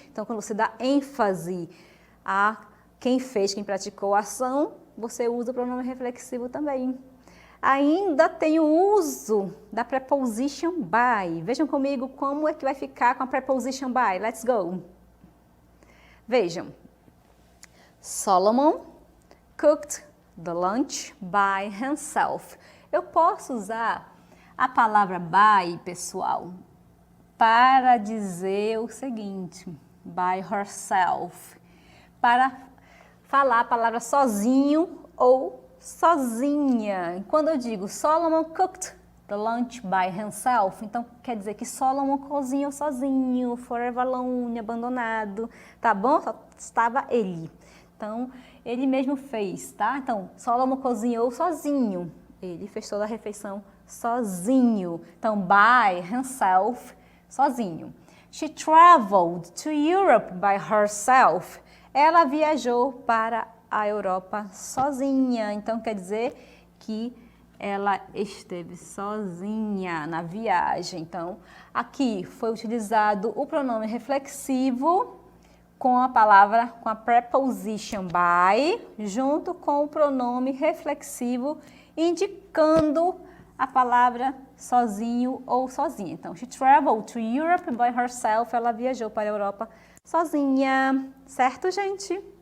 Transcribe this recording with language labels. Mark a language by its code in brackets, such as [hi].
[pt] Então, quando você dá ênfase a quem fez, quem praticou a ação, você usa o pronome reflexivo também. Ainda tem o uso da preposition by. Vejam comigo como é que vai ficar com a preposition by. [en] Let's go. [pt] Vejam. [en] Solomon cooked the lunch by himself. [pt] Eu posso usar a palavra by, pessoal, para dizer o seguinte, [en] by herself, [pt] para falar a palavra sozinho ou sozinha. Quando eu digo [en] Solomon cooked the lunch by himself, [pt] então quer dizer que Solomon cozinhou sozinho, [en] forever alone, [pt] abandonado, tá bom? Só estava ele. Então, ele mesmo fez, tá? Então, Solomon cozinhou sozinho. Ele fez toda a refeição sozinho. Então, [en] by himself, [pt] sozinho. [en] She traveled to Europe by herself. [pt] Ela viajou para a Europa sozinha. Então, quer dizer que ela esteve sozinha na viagem. Então, aqui foi utilizado o pronome reflexivo com a palavra, com a preposition by, junto com o pronome reflexivo, indicando a palavra sozinho ou sozinha. Então, [en] she traveled to Europe by herself. [pt] Ela viajou para a Europa sozinha. Certo, gente?